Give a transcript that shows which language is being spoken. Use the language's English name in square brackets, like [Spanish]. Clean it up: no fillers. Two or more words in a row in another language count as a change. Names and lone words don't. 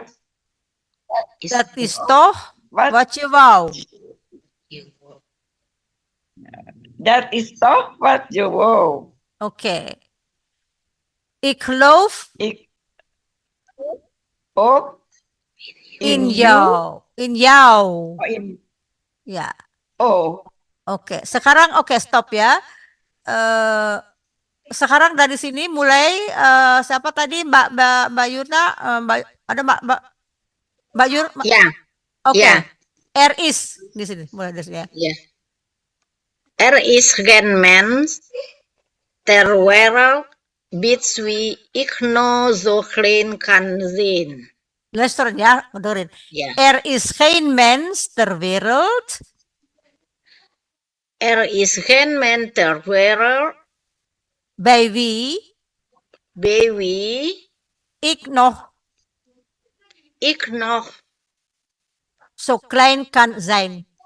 [Dutch] Dat is toch Wat, wat je wou. dat is toch wat je wou. Oké. Ik geloof Ik ook in [English] you. [Dutch] jou. In jou. Oh, in, [Indonesian] Ya. oh, Oke. Sekarang stop ya. Sekarang dari sini mulai siapa tadi Mbak Yuna, ada Mbak Yur. Ya, Oke. ya. R is di sini mulai dari sini ya. ya. [Dutch] Er is geen mens ter wereld bits wie ik nou zo klein kan zien. [Indonesian] Luister ya, dengerin. [Dutch] Ja. Er is geen mens ter wereld Er is geen mens ter wereld bij wie bij wie ik nog ik nog zo klein kan zijn.